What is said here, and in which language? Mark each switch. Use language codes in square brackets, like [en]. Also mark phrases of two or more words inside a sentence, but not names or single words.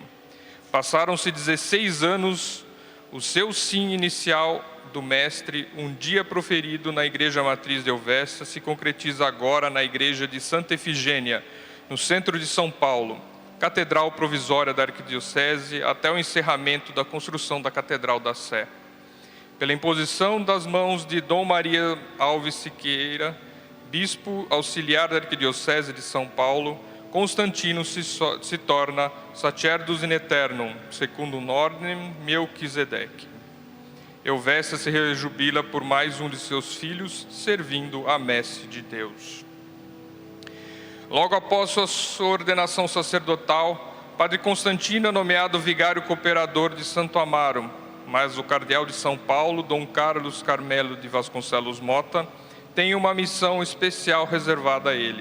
[pt] Passaram-se 16 anos, o seu sim inicial do mestre, um dia proferido na Igreja Matriz de Helvécia, se concretiza agora na Igreja de Santa Efigênia, no centro de São Paulo, catedral provisória da Arquidiocese, até o encerramento da construção da Catedral da Sé. Pela imposição das mãos de Dom Maria Alves Siqueira, bispo auxiliar da Arquidiocese de São Paulo, Constantino se torna [la] Sacerdus in Aeternum, secundum ordinem Melquisedeque. [pt] Helvécia se rejubila por mais um de seus filhos, servindo a messe de Deus. Logo após sua ordenação sacerdotal, Padre Constantino é nomeado vigário cooperador de Santo Amaro, mas o cardeal de São Paulo, Dom Carlos Carmelo de Vasconcelos Mota, tem uma missão especial reservada a ele.